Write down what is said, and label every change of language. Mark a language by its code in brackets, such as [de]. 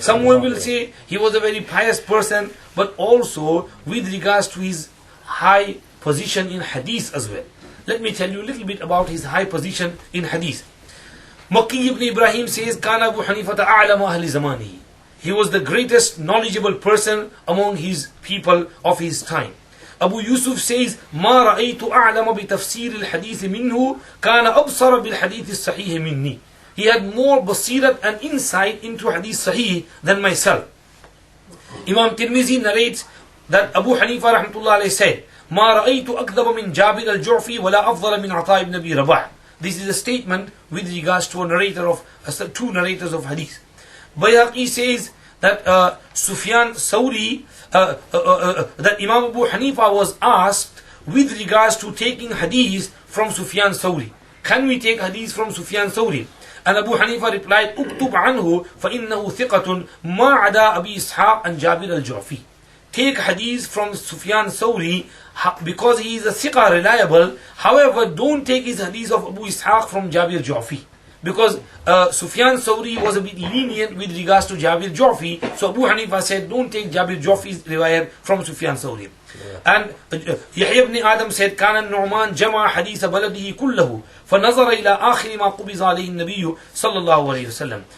[en] Someone will say he was a very pious person, but also with regards to his high position in hadith as well. Let me tell you a little bit about his high position in hadith. Makki ibn Ibrahim says, [ar] Kana Abu Hanifa a'lama ahli zamanihi. [en] He was the greatest knowledgeable person among his people of his time. Abu Yusuf says, [ar] ما رأيت أعلم بتفسير الحديث منه كان أبصر بالحديث الصحيح مني. [en] He had more basirat and insight into hadith sahih than myself. Imam Tirmizi narrates that Abu Hanifah rahmatullah alayhi said, [ar] ما رأيت أكذب من جابر الجعفي ولا أفضل من عطاء بن أبي رباح. [en] This is a statement with regards to a narrator of two narrators of hadith. Bayhaqi says that Sufyan Thawri, that Imam Abu Hanifa was asked with regards to taking hadith from Sufyan Thawri. Can we take hadith from Sufyan Thawri? And Abu Hanifa replied, [ar] اكتب عنه فإنه ثقة ما عدا أبي إسحاق عن جابر الجعفي. [en] Take hadith from Sufyan Thawri because he is a thiqa, reliable. However, don't take his hadith of Abu Ishaq from Jabir Ju'fi, because Sufyan Thawri was a bit lenient with regards to Jabir Ju'fi. So Abu Hanifa said, don't take Jabir Ju'fi's riwayat from Sufyan Thawri. And Yahya ibn Adam said, [ar] كان النعمان جمع حديث بلده كله فنظر إلى آخر ما قبض عليه النبي صلى الله عليه وسلم.